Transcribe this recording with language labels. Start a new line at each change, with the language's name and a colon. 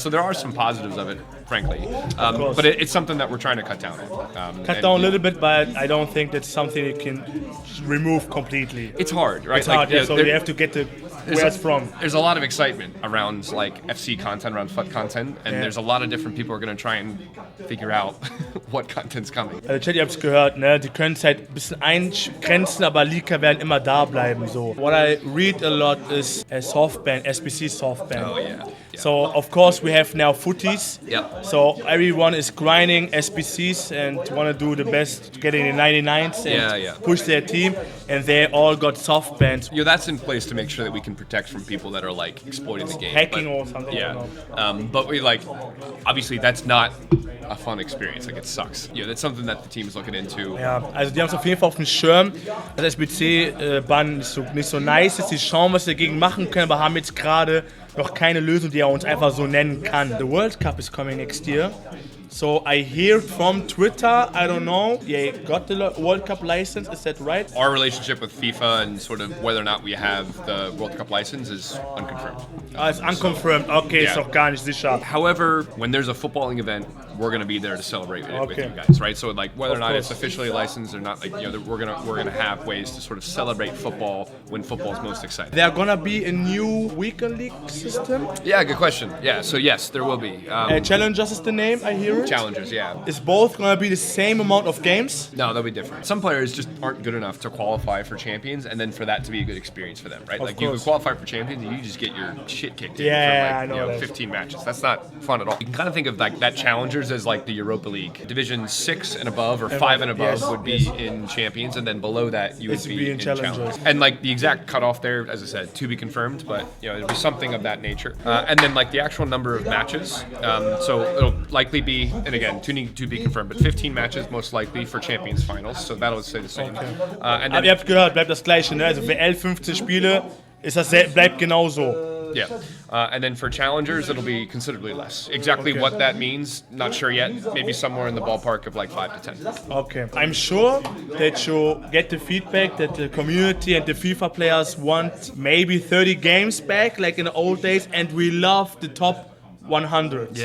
English: So there are some positives of it, frankly, but it's something that we're trying to cut down on. Cut down a little bit, but I don't think that's something you can remove completely. It's hard, right? It's hard, yeah, so you have to get the where it's from. There's a lot of excitement around like FC content, around FUT content, and there's a lot of different people who are going to try and figure out what content's coming.
German: Also Chat, ihr habt's gehört, ne? Die können es halt ein bisschen eingrenzen, aber Leaker werden immer da bleiben.
English: So. What I read a lot is Softban, SBC Softban. Oh yeah. So of course we have now footies. Yeah. So everyone is grinding SBCs and want to do the best, getting the 99s and push their team, and they all got soft bans. Yeah, that's in place to make sure that we can protect from people that are like exploiting the game, hacking or something. Yeah. But we like, obviously that's not a fun experience. Like it sucks. Yeah, that's something that the team is looking into.
German: Ja, also die haben es auf jeden Fall auf dem Schirm. Das SBC-Ban nicht so nice ist. Die schauen, was sie dagegen machen können, aber haben jetzt gerade noch keine Lösung, die er uns einfach so nennen kann.
English: The World Cup is coming next year. So I hear from Twitter, I don't know, they got the World Cup license, is that right? Our relationship with FIFA and sort of whether or not we have the World Cup license is unconfirmed. It's unconfirmed, okay,
German: ist doch gar nicht sicher.
English: However, when there's a footballing event, we're going to be there to celebrate it with you guys, right? So like whether or not it's officially licensed or not, like we're gonna have ways to sort of celebrate football when football is most exciting. There gonna be a new weekend league system? Yeah, good question. Yeah, so yes, there will be. Challengers is the name, I hear it. Challengers, yeah. Is both gonna be the same amount of games? No, they'll be different. Some players just aren't good enough to qualify for champions, and then for that to be a good experience for them, right? Like you can qualify for champions, and you just get your shit kicked in for like 15 matches. That's not fun at all. You can kind of think of like that challengers as like the Europa League. Division 6 and above or 5 and above would be in champions, and then below that you would be in challengers. And like the exact cutoff there, as I said, to be confirmed, but it'll be something of that nature. And then like the actual number of matches. So it'll likely be, and again, to be confirmed, but 15 matches most likely for Champions Finals, so that'll stay the same. And then,
German: aber ihr habt gehört, bleibt das Gleiche, ne? Also WL 15 Spiele, bleibt genauso.
English: Yeah, and then for challengers, it'll be considerably less. Exactly what that means, not sure yet. Maybe somewhere in the ballpark of like 5 to 10. Okay. I'm sure that you get the feedback that the community and the FIFA players want maybe 30 games back, like in the old days, and we love the top 100.